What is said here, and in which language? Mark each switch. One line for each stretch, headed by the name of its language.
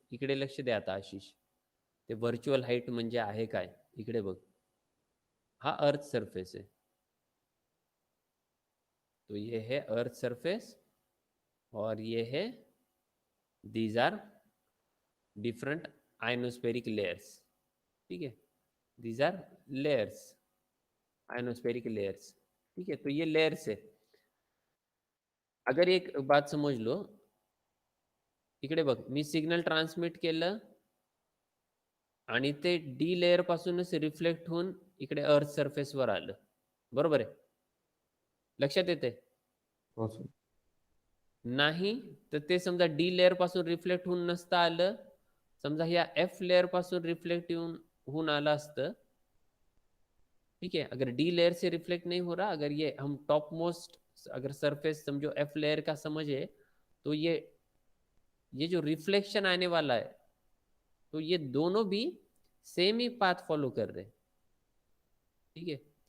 Marathi: इकडे लक्ष द्या आता आशिष, ते व्हर्च्युअल हाईट म्हणजे आहे काय, इकडे बघ,
Hindi: हा अर्थ सरफेस है, तो ये है अर्थ सरफेस और ये है,
English: these are different ionospheric layers,
Hindi: ठीक है,
English: these are layers, ionospheric layers,
Hindi: ठीक है। तो ये लेयर्स है। अगर एक बात समज लो,
Marathi: इकडे बघ, मी सिग्नल ट्रान्समिट केलं आणि ते डी लेयर पासूनच रिफ्लेक्ट होऊन इकडे अर्थ सरफेसवर आलं, बरोबर आहे, लक्षात येते हो सर. नाही, तर ते समजा डी लेयर पासून रिफ्लेक्ट होऊन नसतं आलं, समजा ह्या एफ लेयर पासून रिफ्लेक्ट होऊन आलं असतं, ठीक है।
Hindi: अगर डी लेयर से रिफ्लेक्ट नहीं हो रहा, अगर ये हम टॉप मोस्ट अगर सरफेस समझो एफ लेयर का समझे, तो ये जो रिफ्लेक्शन आने वाला है, तो ये दोनों भी सेम ही पाथ फॉलो कर रहे, ठीक है।